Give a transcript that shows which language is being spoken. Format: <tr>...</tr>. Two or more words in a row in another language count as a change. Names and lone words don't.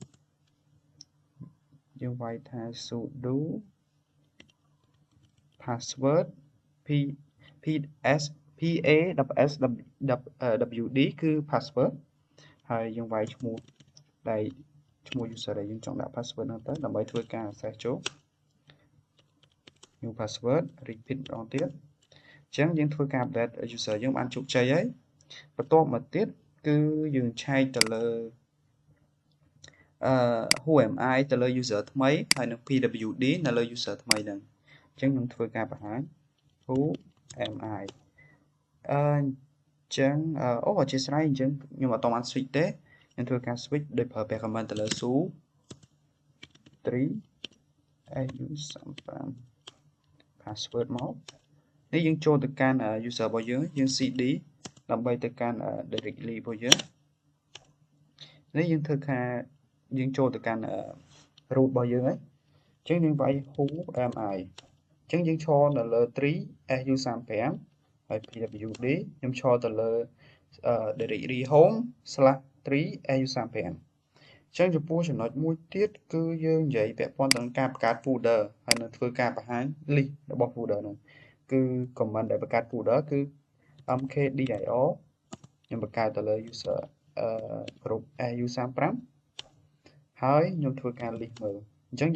<km>password PASSWD គឺ password ហើយយើងវាយឈ្មោះ user ដែលយើងចង់ដាក់ password ហ្នឹងទៅដើម្បីធ្វើការ access ចូល</km> <en>new password repeat</en> <km>ម្ដងទៀតអញ្ចឹងយើងធ្វើការ</km> <en>update user</en> <km>យើងបានជោគជ័យហើយបន្ទាប់មកទៀតគឺយើងឆែកទៅលើ</km> <en>who am I</en> <km>ទៅលើ user ថ្មីហើយនឹង pwd នៅលើ user ថ្មីហ្នឹងអញ្ចឹងខ្ញុំធ្វើការបង្ហាញ</km> <en>who am I</en> <km>អញ្ចឹងអធិស្ឋានអញ្ចឹងខ្ញុំអត់តបាន switch ទេខ្ញុំធ្វើការ switch ដោយប្រើប្រាស់ command ទៅលើ su 3 su35 password មកនេះយើងចូលទៅកាន់ user របស់យើងcd ដើម្បី ទៅកាន់ directory របស់យើងនេះយើងធ្វើការយើងចូលទៅកាន់ root របស់យើងហើយអញ្ចឹងយើងវាយ</km> <en>who am I</en> <km>អញ្ចឹងយើងឈរនៅលើ 3 su35 ហើយ pwd ខ្ញុំឈរទៅលើ directory home/3 su35 អញ្ចឹងចំពោះចំណុច មួយទៀតគឺយើងនិយាយពាក់ព័ន្ធទៅនឹងការបង្កើត folder ហើយនឹងធ្វើការបង្ហាញ list របស់ folder នោះគឺ command ដែលបង្កើត folder គឺ mkdir ខ្ញុំបង្កើតទៅលើ</km> <en>user group su35</en> <km>ហើយខ្ញុំធ្វើការ list មើលអញ្ចឹង</km>